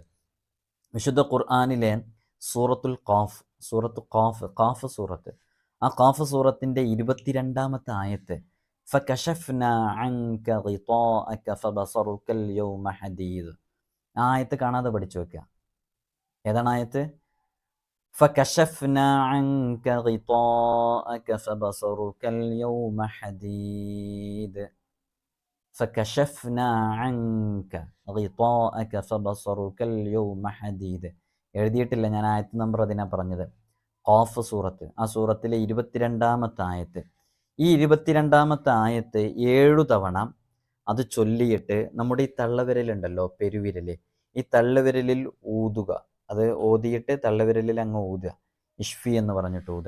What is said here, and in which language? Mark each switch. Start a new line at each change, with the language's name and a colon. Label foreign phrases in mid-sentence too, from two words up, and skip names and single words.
Malayalam: വിശുദ്ധ ഖുർആനിലെ സൂറത്തുൽ ഖാഫ്, ഖാഫ് സൂറത്ത്, ആ ഖാഫ് സൂറത്തിൻ്റെ 22-ാമത്തെ ആയത്ത്,
Arabic: فكشفنا عنك غطاءك فبصرك اليوم حديد.
Malayalam: ആ ആയത്ത് കാണാതെ പഠിച്ചു വെക്കുക. ഏതാണ് ആയത്ത്?
Arabic: فكشفنا عنك غطاءك فبصرك اليوم حديد. فكشفنا عنك غطاءك فبصرك اليوم حديد.
Malayalam: എഴുതിയിട്ടില്ല, ഞാൻ ആയത്ത് നമ്പർ അതിനാ പറഞ്ഞത്. ഖാഫ് സൂറത്ത്, ആ സൂറത്തിലെ 22-ാമത്തെ ആയത്ത്. ഈ 22-ാമത്തെ ആയത്ത് 7 തവണ അത് ചൊല്ലിയിട്ട് നമ്മുടെ ഈ തള്ളവിരലുണ്ടല്ലോ, പെരുവിരൽ, ഈ തള്ളവിരലിൽ ഊതുക. അത് ഓതിയിട്ട് തള്ളവിരലിൽ അങ്ങ് ഊതുക, ഇഷ്ഫി എന്ന് പറഞ്ഞിട്ട് ഊതുക.